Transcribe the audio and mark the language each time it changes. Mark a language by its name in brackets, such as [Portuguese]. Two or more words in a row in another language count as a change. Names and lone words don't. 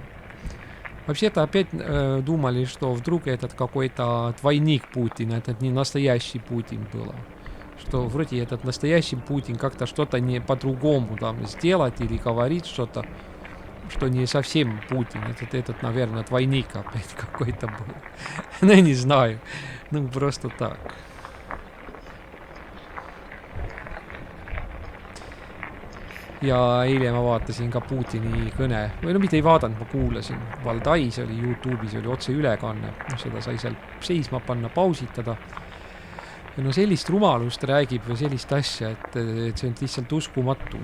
[Russian] Вообще-то опять думали, что вдруг этот какой-то двойник Путина, этот не настоящий Путин был. Что вроде этот настоящий Путин как-то что-то не по-другому там сделать или говорит что-то, что не совсем Путин. Этот, наверное, двойник опять какой-то был. Ну, я не знаю. Ну, просто так. [Estonian] Ja eile ma vaatasin ka Putini kõne, või no mitte ei vaadanud, ma kuulasin. Valdais oli YouTube'is, oli otse ülekanne. Seda sai seal seisma panna, pausitada. Ja no sellist rumalust räägib või sellist asja, et see on lihtsalt uskumatu.